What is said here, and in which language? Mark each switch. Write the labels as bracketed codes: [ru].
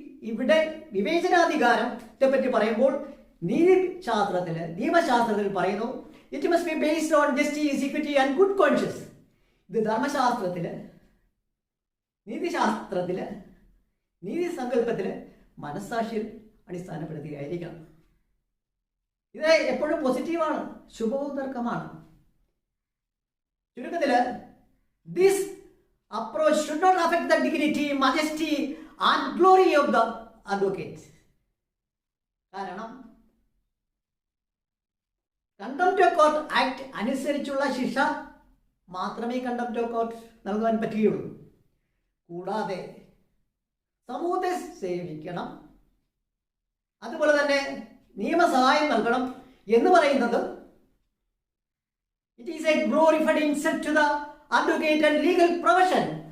[ml] ഇവിടെ വിവേചനാധികാരത്തെ പറ്റി പറയുമ്പോൾ നിയമശാസ്ത്രത്തിൽ പറയുന്നു [en] It must be based on justice, equity and good conscious. [ml] ഇത് ധർമ്മശാസ്ത്രത്തില്, നീതിശാസ്ത്രത്തില്, നീതി സങ്കല്പത്തില് മനസ്സാക്ഷിയിൽ അടിസ്ഥാനപ്പെടുത്തിയായിരിക്കണം. ഇത് എപ്പോഴും പോസിറ്റീവാണ്, ശുഭോദർക്കമാണ്. ചുരുക്കത്തില്, [en] This approach should not affect the dignity, majesty and glory of the advocate. [ml] കാരണം കണ്ടംപ്റ്റ് ഓഫ് കോർട്ട് ആക്ട് അനുസരിച്ചുള്ള ശിക്ഷ മാത്രമേ കണ്ടംപ്റ്റ് ഓഫ് കോർട്ട് നൽകാൻ പറ്റുകയുള്ളൂ. കൂടാതെ സമൂഹത്തെ സേവിക്കണം, അതുപോലെ തന്നെ നിയമസഹായം നൽകണം എന്ന് പറയുന്നത് [en] It is a glorified insult to the advocate and legal profession.